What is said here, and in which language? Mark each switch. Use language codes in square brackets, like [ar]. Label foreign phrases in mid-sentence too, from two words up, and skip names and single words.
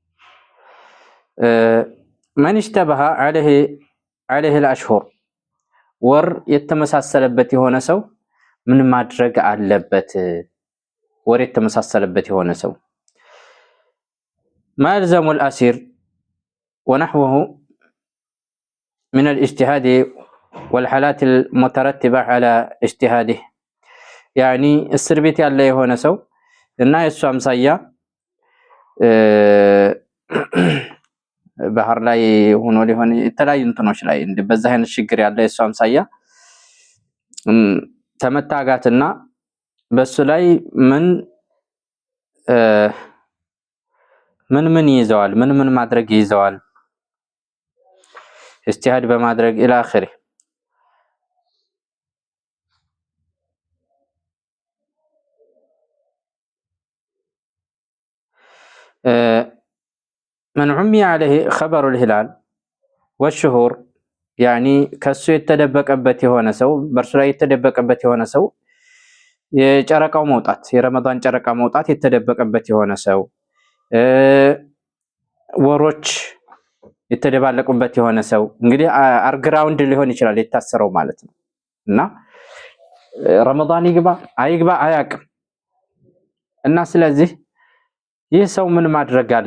[ar] من اشتبه عليه الأشهر [am] ወር የተመሳሰለበት የሆነ ሰው ምን ማድረግ አለበት? ወር የተመሳሰለበት የሆነ ሰው [ar] ما يلزم الأسير ونحوه من الاجتهاد والحالات المترتبة على اجتهاده يعني [am] እስር ቤት ያለ የሆነ ሰው እና የሱ አምሳያ ባህር ላይ ሆኖ ሊሆን የተለያዩ እንትኖች ላይ በዛ አይነት ችግር ያለ የሱ አምሳያ ተመታጋትና በሱ ላይ ምን ይዘዋል ምን ማድረግ ይዘዋል اجتهاد በማድረግ [ar] الى اخره من عمي عليه خبر الهلال والشهور يعني [am] ከሱ የተደበቀበት የሆነ ሰው በርሱ ላይ የተደበቀበት የሆነ ሰው የጨረቃው መውጣት የረመዳን ጨረቃ መውጣት የተደበቀበት የሆነ ሰው ወሮች የተደባለቁበት የሆነ ሰው እንግዲህ አርግራውንድ ሊሆን ይችላል የታሰረው ማለት ነው እና ረመዳን ይግባ አይግባ አያቅም እና ስለዚህ ይህ ሰው ምን ማድረግ